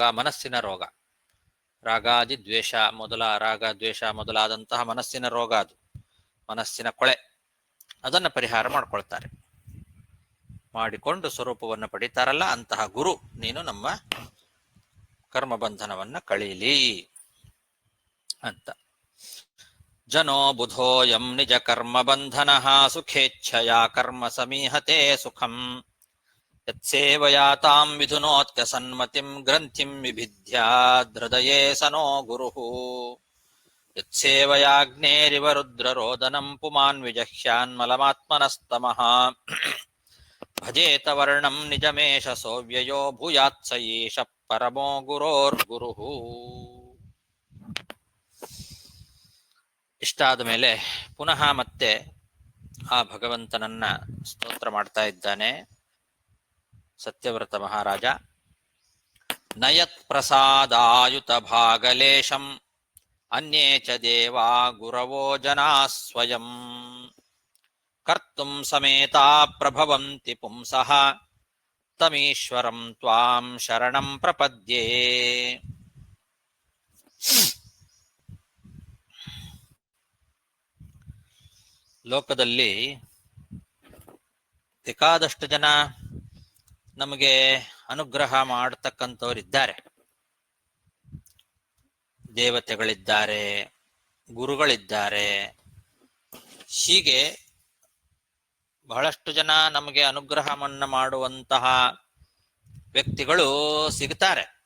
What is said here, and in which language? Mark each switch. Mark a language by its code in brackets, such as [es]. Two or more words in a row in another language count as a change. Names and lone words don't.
[kn] ಮನಸ್ಸಿನ ರೋಗ, ರಾಗ ದ್ವೇಷ ಮೊದಲಾದಂತಹ ಮನಸ್ಸಿನ ರೋಗ, ಅದು ಮನಸ್ಸಿನ ಕೊಳೆ, ಅದನ್ನು ಪರಿಹಾರ ಮಾಡ್ಕೊಳ್ತಾರೆ. ಮಾಡಿಕೊಂಡು ಸ್ವರೂಪವನ್ನು ಪಡಿತಾರಲ್ಲ, ಅಂತಹ ಗುರು ನೀನು ನಮ್ಮ ಕರ್ಮಬಂಧನವನ್ನ ಕಳೀಲಿ ಅಂತ. [sa] ಜನೋ ಬುಧೋಯಂ ನಿಜ ಕರ್ಮ ಬಂಧನ ಸುಖೇಚ್ಛಯ ಕರ್ಮ ಸಮೀಹತೆ ಸುಖಂ ಯತ್ಸೇವಯಾ ತಾಂ ವಿಧುನೋತ್ಯ ಸನ್ಮತಿಂ ಗ್ರಂಥಿಂ ವಿಭಿದ್ಯಾದ್ಹೃದಯೇ ಸನೋ ಗುರುಃ ಯತ್ಸೇವಯಾಗ್ನೇರಿವ ರುದ್ರರೋದನಂ ಪುಮಾನ್ ವಿಜಹ್ಯಾನ್ಮಲಮಾತ್ಮನಸ್ತಮಃ ಭಜೇತ ವರ್ಣಂ ನಿಜಮೇಶ ಸೋವ್ಯಯೋ ಭೂಯಾತ್ ಸ ಏಷ ಪರಮೋ ಗುರೋರ್ಗುರುಃ. [kn] ಇಷ್ಟಾದ ಮೇಲೆ ಪುನಃ ಮತ್ತೆ ಆ ಭಗವಂತನನ್ನ ಸ್ತೋತ್ರ ಮಾಡ್ತಾ ಇದ್ದಾನೆ ಸತ್ಯವ್ರತ ಮಹಾರಾಜ. [sa] ನಯತ್ ಪ್ರಸಾದಾಯುತ ಭಾಗಲೇಶಂ ಅನ್ಯೇ ಚ ದೇವಾ ಗುರವೋ ಜನಾ ಸ್ವಯಂ ಕರ್ತುಂ ಸಮೇತಾ ಪ್ರಭವಂತಿ ಪುಂಸಃ ತಮೀಶ್ವರಂ ತ್ವಾಂ ಶರಣಂ ಪ್ರಪದ್ಯೆ. [kn] ಲೋಕದಲ್ಲಿ ಬೇಕಾದಷ್ಟು ಜನ ನಮಗೆ ಅನುಗ್ರಹ ಮಾಡತಕ್ಕಂಥವರಿದ್ದಾರೆ. ದೇವತೆಗಳಿದ್ದಾರೆ, ಗುರುಗಳಿದ್ದಾರೆ, ಹೀಗೆ ಬಹಳಷ್ಟು ಜನ ನಮಗೆ ಅನುಗ್ರಹವನ್ನು ಮಾಡುವಂತಹ ವ್ಯಕ್ತಿಗಳು ಸಿಗ್ತಾರೆ.